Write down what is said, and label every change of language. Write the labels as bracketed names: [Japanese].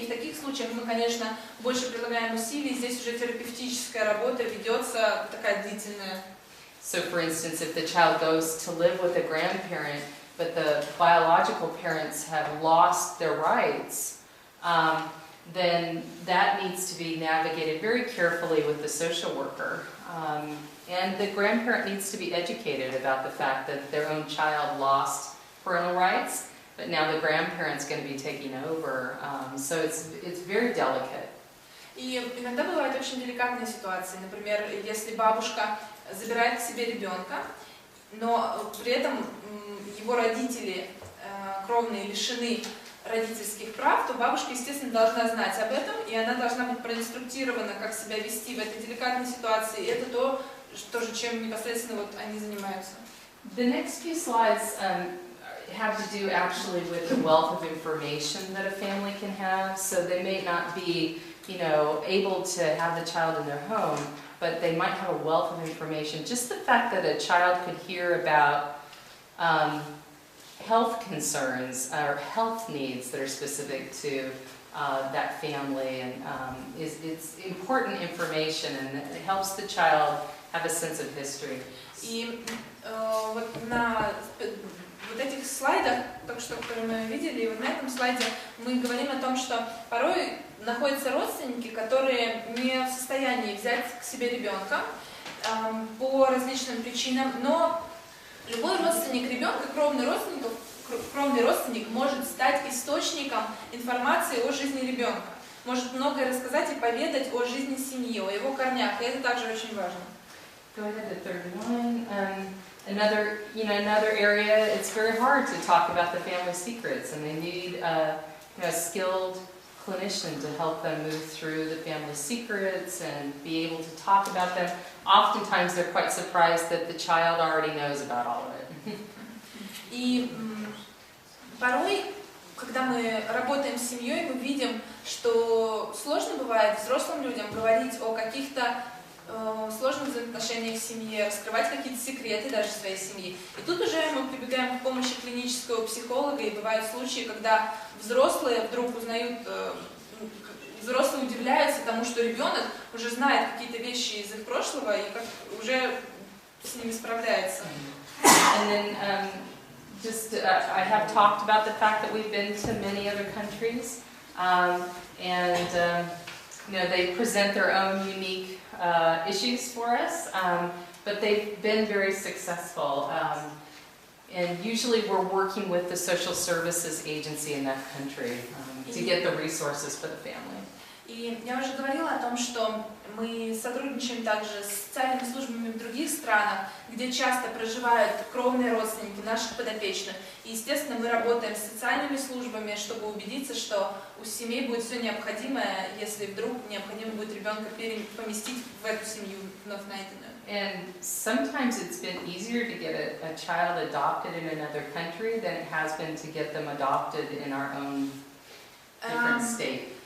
[Russian] И в таких случаях мы, конечно, больше прилагаем усилий. Здесь уже терапевтическая работа ведется такая длительная. [English] So, for instance, if the child goes to live with a grandparent, but the biological parents have lost their rights, then that needs to be navigated very carefully with the social worker. And the grandparent needs to be educated about the fact that their own child lost parental rights, but now the grandparent's going to be taking over. So it's very delicate. [Russian] И иногда бывают очень деликатные ситуации. Например, если бабушка забирает к себе ребенка, но при этом его родители кровные лишены родительских прав, то бабушка, естественно, должна знать об этом, и она должна быть проинструктирована, как себя вести в этой деликатной ситуации. И это то, чем непосредственно вот они занимаются. [English] The next few slides have to do actually with the wealth of information that a family can have. So they may not be, able to have the child in their home, but they might have a wealth of information. Just the fact that a child could hear about health concerns or health needs that are specific to that family, and it's important information, and it helps the child have a sense of history. [Russian] И вот на вот этих слайдах, только что, которые мы видели, и вот на этом слайде мы говорим о том, что порой находятся родственники, которые не в состоянии взять к себе ребенка по различным причинам, но любой родственник ребенка, кровный родственник может стать источником информации о жизни ребенка, может многое рассказать и поведать о жизни семьи, о его корнях, и это также очень важно. [English] Go ahead to 31. Another area, it's very hard to talk about the family secrets, and they need a skilled clinician to help them move through the family secrets and be able to talk about them. Oftentimes they're quite surprised that the child already knows about all of it. [Russian] И порой, когда мы работаем с семьей, мы видим, что сложно бывает взрослым людям говорить о каких-то сложных взаимоотношениях в семье, раскрывать какие-то секреты даже своей семьи. И тут уже мы прибегаем к помощи клинического психолога, и бывают случаи, когда взрослые вдруг узнают, взрослые удивляются тому, что ребенок уже знает какие-то вещи из их прошлого и как уже с ними справляется. [English] And then I have talked about the fact that we've been to many other countries, you know, they present their own unique issues for us, but they've been very successful. And usually we're working with the social services agency in that country to get the resources for the family. [Russian] И я уже говорила о том, что мы сотрудничаем также с социальными службами в других странах, где часто проживают кровные родственники наших подопечных. И, естественно, мы работаем с социальными службами, чтобы убедиться, что у семей будет все необходимое, если вдруг необходимо будет ребенка поместить в эту семью вновь найденную. [English] And sometimes it's been easier to get a child adopted in another country than it has been to get them adopted in our own different state.